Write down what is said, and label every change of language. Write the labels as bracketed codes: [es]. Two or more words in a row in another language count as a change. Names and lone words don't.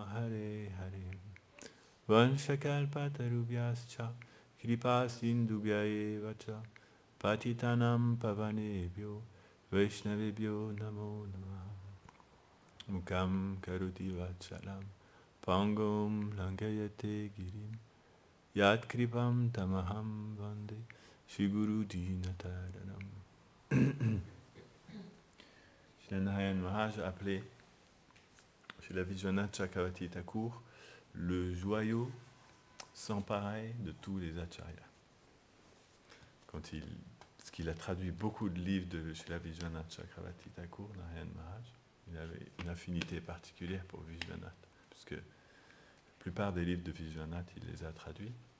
[sa] Hare Hare Vanshakalpatarubhyascha Kripa Sindhubhya eva cha Patitanam Pavanebhyo Vaishnavebhyo Namo Namah Mukam Karoti Vachalam Pangum Langayate Girim Yat Kripam Tamaham Vande Shri Guru Dinataranam. [fr] Shri Narayan Maharaj a appelé Shri Vishwanath Chakravarti Thakur le joyau sans pareil de tous les acharyas. Parce qu'il a traduit beaucoup de livres de Shri Vishwanath Chakravarti Thakur, Narayan Maharaj, il avait une affinité particulière pour Vishwanath, puisque la plupart des livres de Vishwanath, il les a traduits.